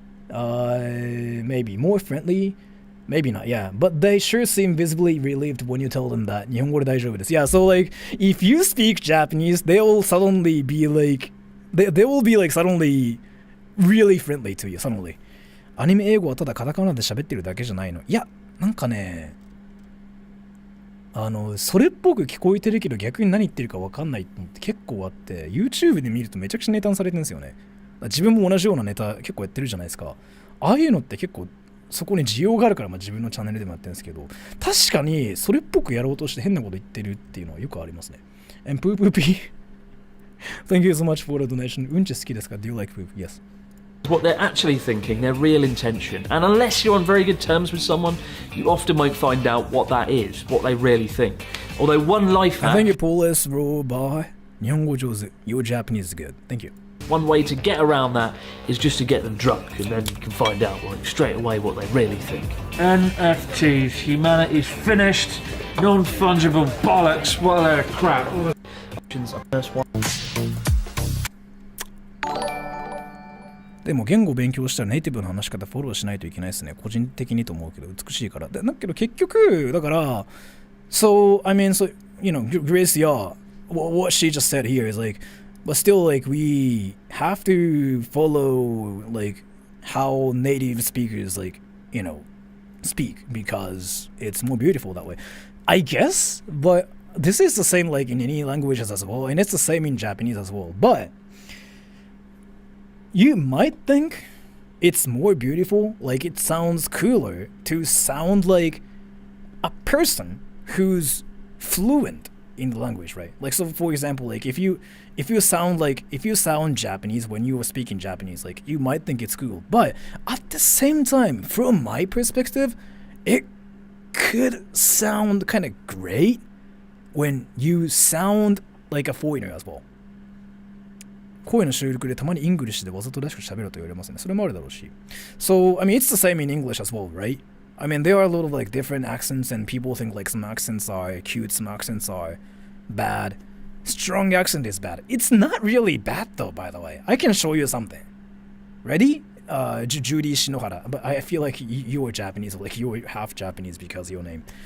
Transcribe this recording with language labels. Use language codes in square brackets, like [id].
[en] Maybe more friendly. Maybe not, yeah. But they sure seem visibly relieved when you tell them that [ja] 日本語で大丈夫です. [en] Yeah, so like, if you speak Japanese, they will suddenly be like, they will be like suddenly really friendly to you, suddenly. [ja] アニメ英語はただカタカナで喋ってるだけじゃないの。いや、なんかね、それっぽく聞こえてるけど逆に何言ってるか分かんないのって結構あって、YouTube で見るとめちゃくちゃネタにされてるんですよね。自分も同じようなネタ結構やってるじゃないですか。ああいうのって結構そこに需要があるから、自分のチャンネルでもやってるんですけど、確かにそれっぽくやろうとして変なこと言ってるっていうのはよくありますね。 [en] And poop poopy. Thank you so much for the donation. [ja] うんち好きですか? [en] Do you like poop? Yes. What they're actually thinking, their real intention. And unless you're on very good terms with someone, you often won't find out what that is, what they really think. Although one life hack... Thank you, Paulus, Robai. [ja] 日本語上手. [en] Your Japanese is good. Thank you. One way to get around that is just to get them drunk, and then you can find out like, straight away what they really think. NFTs, humanity's finished, non-fungible bollocks, what a crap. Options are first one. [ja] でも言語勉強したらネイティブの話し方フォローしないといけないですね。個人的にと思うけど美しいから。だけど結局だから [en] so I mean so you know Grace yeah what she just said here is like but still like we have to follow like how native speakers like you know speak because it's more beautiful that way. I guess, but this is the same like in any languages as well, and it's the same in Japanese as well. But you might think it's more beautiful, like it sounds cooler to sound like a person who's fluent in the language, right? Like so for example, like if you sound Japanese when you are speaking Japanese, like you might think it's cool. But at the same time, from my perspective, it could sound kind of great when you sound like a foreigner as well. [ja] 声の収録でたまにイングリッシュでわざとらしく喋ると言われますね。それもあるだろうし。 [en] So, I mean, it's the same in English as well, right? I mean, there are a lot of like different accents and people think like some accents are cute, some accents are bad. Strong accent is bad. It's not really bad though, by the way. I can show you something. Ready? Judy Shinohara. But I feel like you are Japanese, like you are half Japanese because of your name.